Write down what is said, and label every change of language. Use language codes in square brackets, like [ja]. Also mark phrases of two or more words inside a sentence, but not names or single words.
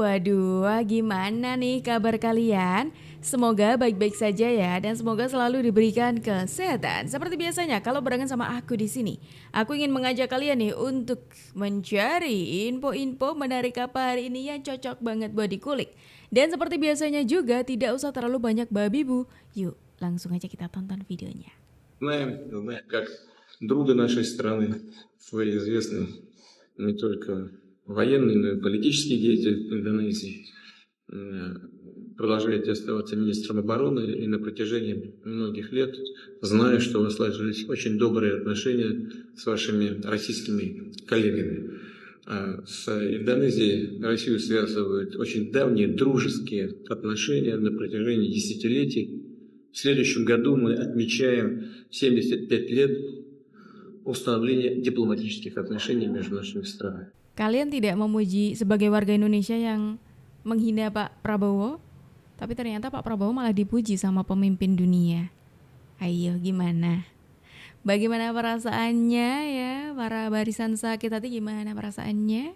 [id] Waduh, gimana nih kabar kalian? Semoga baik-baik saja ya, dan semoga selalu diberikan kesehatan. Seperti biasanya kalau barengan sama aku di sini, aku ingin mengajak kalian nih untuk mencari info-info menarik apa hari ini yang cocok banget buat dikulik. Dan seperti biasanya juga tidak usah terlalu banyak babi bu. Yuk, langsung aja kita tonton videonya. [ru] Знаем, как друга нашей страны, свой известный не только военный, но и политический деятель Индонезии. Продолжаете оставаться министром обороны и на протяжении многих лет, знаю, что у вас сложились очень добрые отношения с вашими российскими коллегами. С Индонезией Россию связывают очень давние дружеские отношения на протяжении десятилетий. В следующем году мы отмечаем 75 лет установления дипломатических отношений между нашими странами. [id] Kalian tidak memuji sebagai warga Indonesia yang menghina Pak Prabowo, tapi ternyata Pak Prabowo malah dipuji sama pemimpin dunia. Ayo gimana? Bagaimana perasaannya ya, para barisan sakit hati, gimana perasaannya?